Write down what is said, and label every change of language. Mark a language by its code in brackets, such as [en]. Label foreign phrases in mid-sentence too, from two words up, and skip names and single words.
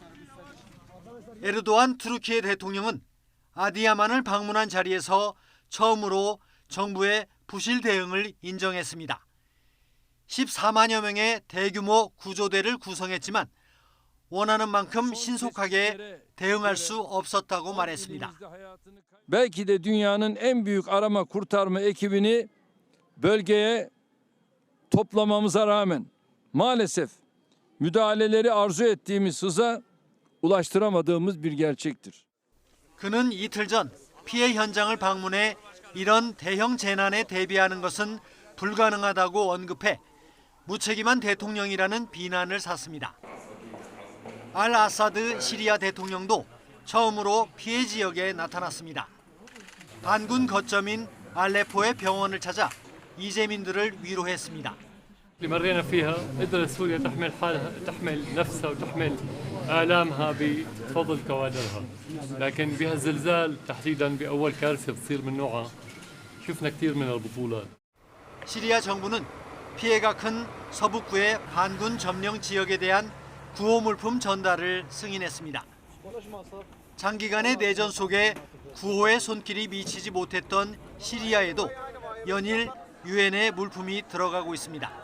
[ko] 에르도안 투르키예 대통령은 아디야만을 방문한 자리에서 처음으로 정부의 부실 대응을 인정했습니다. 14만여 명의 대규모 구조대를 구성했지만 원하는 만큼 신속하게 대응할 수 없었다고 말했습니다. [tr] Belki de dünyanın en büyük arama kurtarma ekibini bölgeye toplamamıza rağmen maalesef müdahaleleri arzu ettiğimiz hıza ulaştıramadığımız bir gerçektir. [ko] 그는 이틀 전 피해 현장을 방문해 이런 대형 재난에 대비하는 것은 불가능하다고 언급해 무책임한 대통령이라는 비난을 샀습니다. 알 아사드 시리아 대통령도 처음으로 피해 지역에 나타났습니다. 반군 거점인 알레포의 병원을 찾아 이재민들을 위로했습니다. [ar] اللي مرينا فيها قدرت سوريا تحمل نفسها وتحمل آلامها بفضل كوادرها، لكن بهالزلزال تحديدا بأول كارثة بتصير من نوعها شفنا كثير من البطولات. [ko] 시리아 정부는 피해가 큰 서북부의 반군 점령 지역에 대한 구호 물품 전달을 승인했습니다. 장기간의 내전 속에 구호의 손길이 미치지 못했던 시리아에도 연일 유엔의 물품이 들어가고 있습니다.